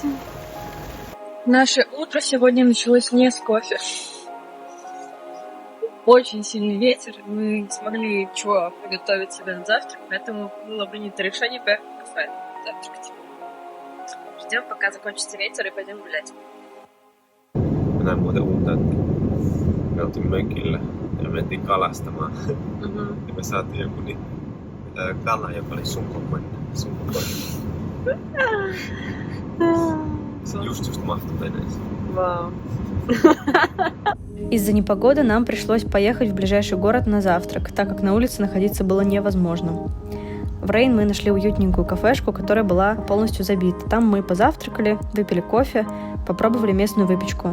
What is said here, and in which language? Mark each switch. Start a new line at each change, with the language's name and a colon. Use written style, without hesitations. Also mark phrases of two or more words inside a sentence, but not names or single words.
Russian: Наше утро сегодня началось не с кофе. Очень сильный ветер, мы не смогли ничего приготовить себе на завтрак, поэтому было принято решение поехать в кафе завтракать. Ждем, пока закончится ветер, и пойдем гулять.
Finnish: Mä näin muuten uutta, että me oltiin mökillä ja mentiin kalastamaan. Ja me saatiin joku kala, joka oli sun kokoinen. Se just mahtui veneeseen.
Russian: Вау. Из-за непогоды нам пришлось поехать в ближайший город на завтрак, так как на улице находиться было невозможно. В Рейн мы нашли уютненькую кафешку, которая была полностью забита. Там мы позавтракали, выпили кофе, попробовали местную выпечку.